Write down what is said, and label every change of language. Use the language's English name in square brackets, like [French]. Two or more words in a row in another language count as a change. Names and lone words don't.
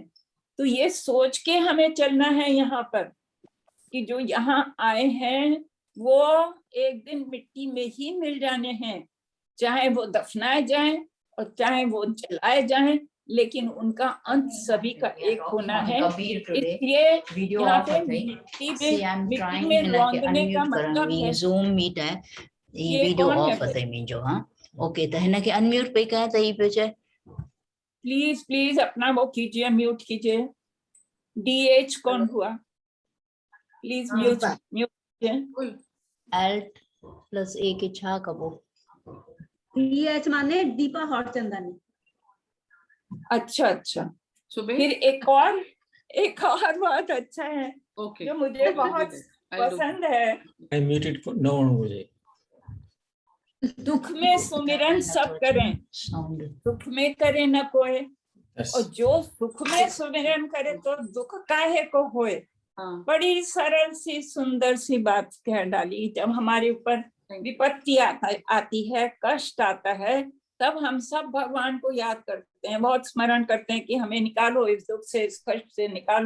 [Hindi] तो ये सोच के हमें चलना है यहाँ पर कि जो यहाँ आए हैं वो एक दिन मिट्टी में ही मिल जाने हैं, चाहे वो दफनाए जाएं और चाहे वो जलाए जाएं, लेकिन उनका अंत सभी का एक होना है। इसलिए यहाँ पे मिट्टी में रौंदने का मतलब है। ज़ूम मीट है, ये वीडियो कौन है [Sindhi] ऑफ है मुंहिंजो। हाँ ओके, त हिन खे अनम्यूट पे कयां त ही पियो चए। [Hindi] प्लीज प्लीज अपना वो कीजिए, म्यूट कीजिए। DH कौन हुआ? प्लीज म्यूट म्यूट कीजिए। [Sindhi] Alt+A के छा कबो? [Hindi] DH माने दीपा हॉटचंदानी। अच्छा अच्छा, सुबह फिर एक और बात अच्छा है ओके जो मुझे बहुत पसंद है। [English] I muted for no one मुझे। [Hindi] दुख में सुमिरन सब करें, साउंड दुख में करे न कोई, [English] Yes. [Hindi] और जो सुख में सुमिरन करे तो दुख काहे को होए। हाँ बड़ी सरल सी सुंदर सी बात कह डाली। जब हमारे ऊपर विपत्ति आती है, कष्ट आता है, तब हम सब भगवान को याद करते हैं, बहुत स्मरण करते हैं कि हमें निकालो इस दुख से, इस कष्ट से निकालो।